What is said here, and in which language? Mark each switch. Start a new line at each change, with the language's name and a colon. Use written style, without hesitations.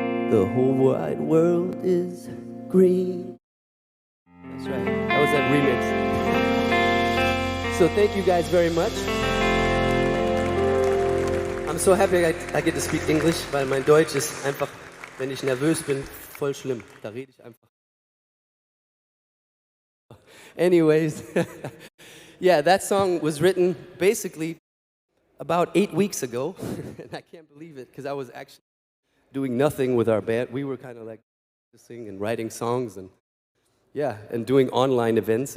English: The whole wide world is green. That's right, that was that remix. So thank you guys very much. I'm so happy I get to speak English,
German: weil mein Deutsch ist einfach, wenn ich nervös bin, voll schlimm. Da rede ich einfach.
English: Anyways, yeah, that song was written basically about 8 weeks ago, and I can't believe it because I was actually doing nothing with our band. We were kind of like practicing and writing songs and yeah, and doing online events.